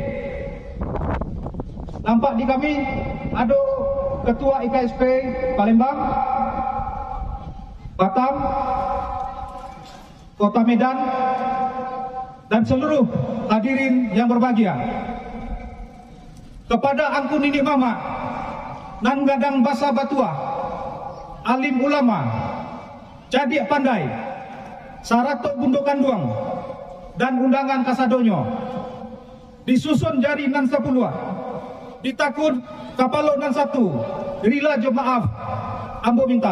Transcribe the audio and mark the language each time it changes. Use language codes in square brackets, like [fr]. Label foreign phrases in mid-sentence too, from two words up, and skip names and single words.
[id] Nampak di kami ada Ketua IKSP Palembang, Batam, Kota Medan, dan seluruh hadirin yang berbahagia. [min] Kepada Angku Nini Mama, Nan Gadang Basa Batua, alim ulama, cadik pandai, Saratok Bundokanduang, dan undangan kasadonyo, disusun jari nan 10, ditakut kapalo nan 1, rila jo maaf, ambo minta.